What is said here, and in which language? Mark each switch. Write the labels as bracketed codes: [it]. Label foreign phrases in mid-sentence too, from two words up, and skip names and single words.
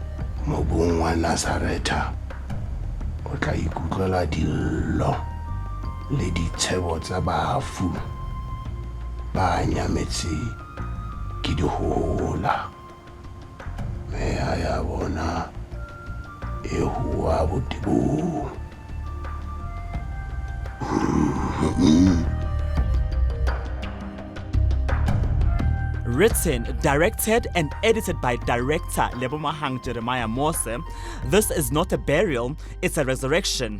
[st] wa Nazareta o tla ikutlwela dillo le ditshebo tsa bafu ba nyametse ke dihola meya ya bona e hua botebo. [en] Written, directed, and edited by director Lebomahang Jeremiah Mose, this is not a burial, it's a resurrection.